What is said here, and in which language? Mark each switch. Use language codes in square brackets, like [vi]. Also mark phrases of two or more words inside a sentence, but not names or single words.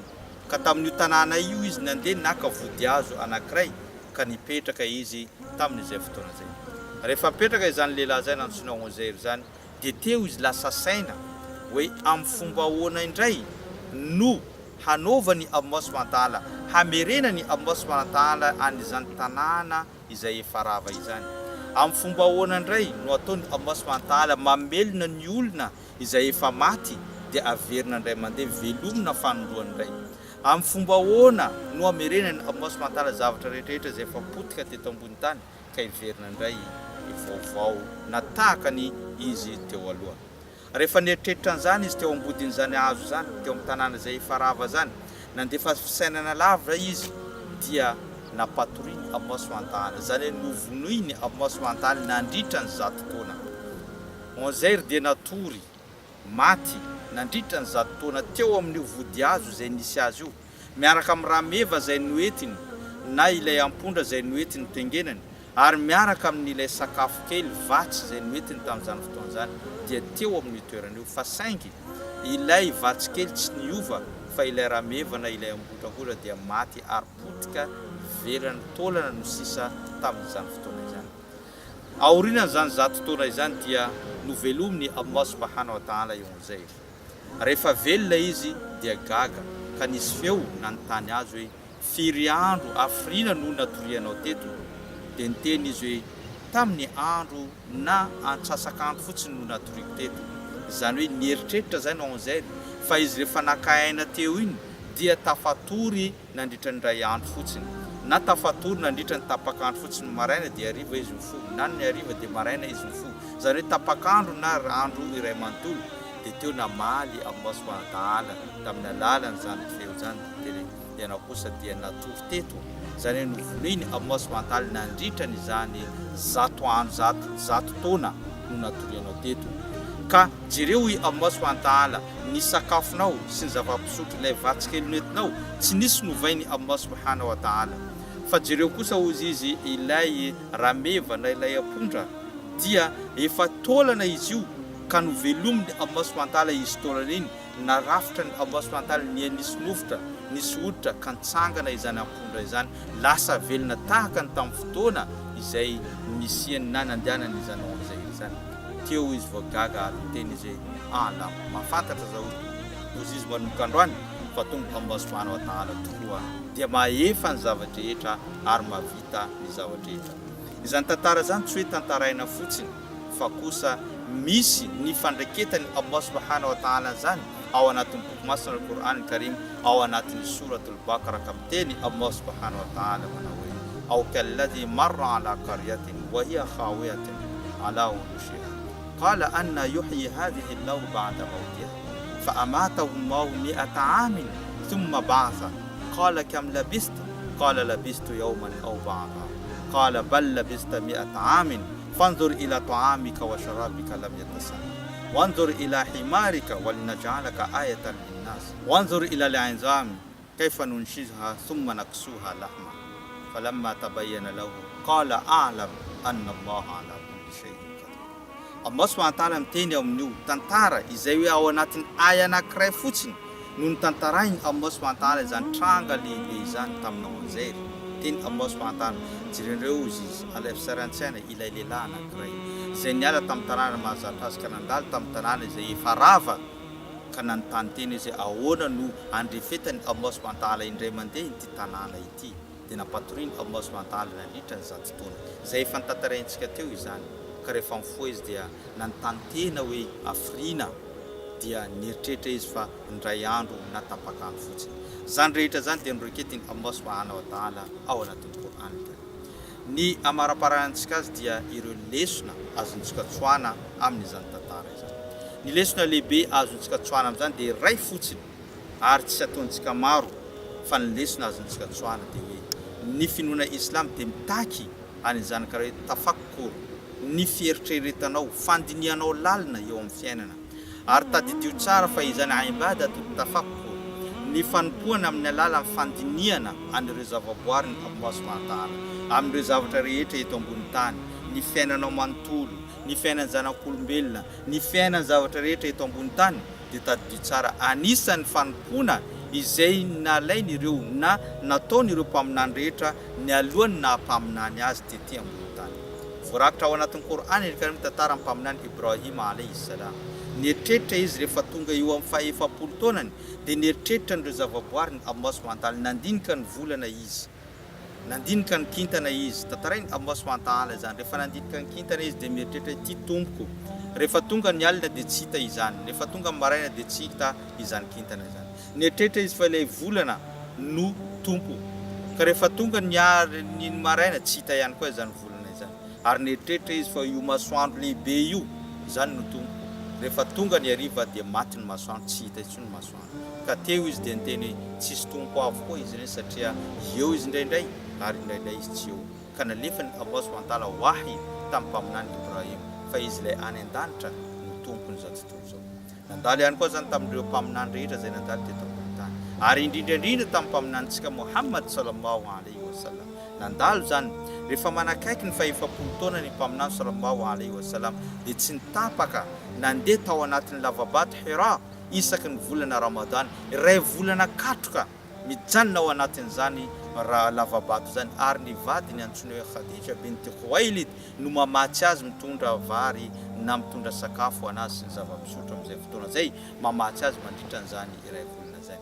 [mg] Ka tamin'io tanàna io izy nandeha naka vodihazo anankiray ka nipetraka izy tamin'izay fotoana izay. Rehefa mipetraka izany lehilahy izay antsoina Ounzayr zany, dia teo izy lasa saina hoe amin'ny fomba ahoana indray no hanaovany [ar] الله سبحانه وتعالى, [mg] hamerenany [ar] الله سبحانه وتعالى [mg] an'izany tanàna izay efa rava izany. Amin'ny fomba ahoana indray no ataony [ar] الله سبحانه وتعالى [mg] mamelona ny olona izay efa maty dia averina indray mandeha velomina fanoloany indray. Amin'ny fomba ahoana no hamerenany [ar] الله سبحانه وتعالى [mg] zavatra rehetrarehetra izay efa potika teto ambony tany ka iverina indray vaovao na tahakany izy teo aloha. Rehefa nieritreritra an'izany izy teo ambodin'izany hazo zany, teo amin'ny tanàna izay efa rava zany, nandefa fisainana lavitra izy dia napatoriany [ar] الله سبحانه وتعالى, [mg] zany hoe novonoiny [ar] الله سبحانه وتعالى [mg] nandritra ny 100 taona. Ounzayr dia natory maty nandritra ny 100 taona teo amin'io vodihazo izay nisy azy io, miaraka amin'ny rameva izay noentiny na ilay ampondra izay noentiny tengenany, ary miaraka amin'ilay sakafo kely vatsy izay noentiny tamin'izany fotoana zany, dia teo amin'ny toerana io. Fa saingy ilay vatsy kely tsy niova fa ilay rameva na ilay ambondra dia maty ary potika velany taolana no sisa tamin'izany fotoana izany. Aorinan'izany 100 taona izany dia novelomin'i [ar] الله سبحانه وتعالى [mg] Ounzayr. Rehefa velona izy dia gaga ka nisy feo nanontany azy hoe firy andro afrina no natorianao teto? Dia niteny izy hoe tamin'ny andro na antsasak'andro fotsiny no natoriako teto. Zany hoe nieritreritra zany Ounzayr fa izy rehefa nakaina teo iny dia tafatory nandritra ny ray andro fotsiny, na tafatory nandritra ny tapak'andro fotsiny maraina dia hariva izy mifo, na ny hariva dia maraina izy mifo. Zany hoe tapak'andro na andro iray manontolo. Dia teo namaly [ar] الله سبحانه وتعالى [mg] tamin'ny alalan'ny zany feo zany dia ianao kosa dia natory teto. Zany hoe novonoiny [ar] الله سبحانه وتعالى [mg] nandritra n'izany 100 taona no natorianao teto. Ka jereo i [ar] الله سبحانه وتعالى [mg] ny sakafonao sy ny zava-pisotro ilay vatsy kely nentinao tsy nisy novainy [ar] الله سبحانه وتعالى, [mg] fa jereo kosa ozy izy ilay rameva na ilay apondra dia efa tolana izy io ka novelominy [ar] الله سبحانه وتعالى [mg] izy tolana iny na rafitra ny [ar] الله سبحانه وتعالى [mg] ny nisy nofotra nisy hoditra ka nitsangana izany apondra izany lasa velona tahaka ny tamin'ny fotoana izay misiany na nandehanany izany Ounzayr izany. Teo izy voagaga ary teny izy ala mafantatra zao ozy izy manomboka androany fa tonga [ar] الله سبحانه وتعالى [mg] tokoa dia maefa ny zavatra rehetra ary mavita ny zavatra rehetra. Izany tantara zany tsy hoe tantaraina fotsiny fa kosa misy ny fandraiketany [ar] الله سبحانه وتعالى [mg] zany ao anatin'ny boky masina [ar] القرآن الكريم [mg] ao anatin'ny [ar] سورة البقرة kapiteny الله سبحانه وتعالى [mg] manao hoe [ar] أو كالذي مر على قرية وهي خاوية على عروشها قال أنى يحيي هذه الله بعد موتها فأماته الله 100 عام ثم بعثه قال كم لبثت قال لبثت يوما أو بعض يوم قال بل لبثت 100 عام فانظر إلى طعامك وشرابك لم يتسنه وانظر إلى حمارك ولنجعلك آية للناس وانظر إلى العظام كيف ننشزها ثم نكسوها لحما فلما تبين له قال أعلم أن الله على كل شيء قدير. الله سبحانه وتعالى [mg] miteny amin'io tantara izay hoe ao anatin'ny aya anankiray fotsiny no tantarainy [ar] الله سبحانه وتعالى [mg] izany tranga lehibe izany tamin'ny Ounzayr. Teny [ar] الله سبحانه وتعالى [mg] jirendreo izy alefsarantsiana ilay lehilahy anankiray izay niala tamin'ny tanàna mahazatra azy ka nandalo tamin'ny tanàna izay efa rava ka nanontany teny izy ahoana no andrefetany [ar] الله سبحانه وتعالى [mg] indray mandeha ity tanàna ity dia nampatoriny [ar] الله سبحانه وتعالى [mg] nandritra ny zato taona izay efa nitantaraintsika teo izany. Ka rehefa mifoha izy dia nanontany tena hoe afrina dia nieritreritra izy fa indray andro natapakany fotsiny. Zany rehetra zany dia noreketiny [ar] الله سبحانه وتعالى [mg] ao anatin'ny Quran. Ny amaraparantsika azy dia ireo lesona azontsika tsoana amin'izany tantara izany. Ny lesona lehibe azontsika tsoana amin'izany dia iray fotsiny ary tsy ataontsika maro fa ny lesona azontsika tsoana dia hoe ny finoana Islam dia mitaky an'izany karaha hoe tafakkur ny fieritreretanao fandinianao lalina eo amin'ny fiainana ary tadidio tsara fa izany [ar] عبادة التفكر [mg] ny fanompoana amin'ny alalan'ny fandiniana an'ireo zavaboary ny [ar] الله سبحانه وتعالى [mg] amin'ireo zavatra rehetra eto ambony tany, ny fiainanao manontolo, ny fiainan'ny zanak'olombelona, ny fiainan'ny zavatra rehetra eto ambony tany dia tadidio tsara anisan'ny fanompoana izay nalainy ireo na nataony ireo mpaminany rehetra ny alohany na mpaminany azy tety ambony tany. Voarakitra ao anatin'ny Quran ny tantara ny mpaminany Ibrahim [ar] عليه السلام. [mg] Nieritreritra izy rehefa tonga eo amin'ny faha-efapolo taonany dia nieritreritra n'ireo zavaboary ny [ar] الله سبحانه وتعالى [mg] nandinika ny volana izy, nandinika ny kintana izy. Tantarainy [ar] الله سبحانه وتعالى [mg] izany rehefa nandinika ny kintana izy dia mieritreritra ity tompoko rehefa tonga ny alina dia tsy hita izany, rehefa tonga ny maraina dia tsy hita izany kintana izany. Nieritreritra izy fa ilay volana no tompo ka rehefa tonga ny maraina tsy hita ihany koa izany volana izany. Ary nieritreritra izy fa io masoandro lehibe io izany no tompo rehefa tonga ny hariva dia maty ny masoandro, tsy hita intsony ny masoandro. Ka teo izy dia niteny tsisy tompo avokoa izy ireny satria eo izy indraindray ary indraindray izy tsy eo. Ka nalefany [ar] الله سبحانه وتعالى [mg] wahy tamin'ny mpaminany Ibrahim fa izy ilay any an-danitra no tompony izao tontolo izao. Nandalo ihany koa zany tamin'ireo mpaminany rehetra izay nandalo teto ambony tany ary indrindraindrindra tamin'ny mpaminantsika Muhammad [ar] صلى الله عليه وسلم [mg] nandalo zany rehefa manakaiky ny faha-efapolo taona ny mpaminany [ar] صلى الله عليه وسلم [mg] dia tsy nitapaka nandeha tao anatin'ny lavabato Hira isaky ny volana Ramadan, iray volana katroka mijanona ao anatin'izany lavabato zany ary ny vadiny antsoina hoe Khadija binti Khuwailid no mamatsy azy mitondra vary na mitondra sakafo anazy sy ny zava-pisotro amin'izay fotoana zay, mamatsy azy mandritra an'izany iray volana zay.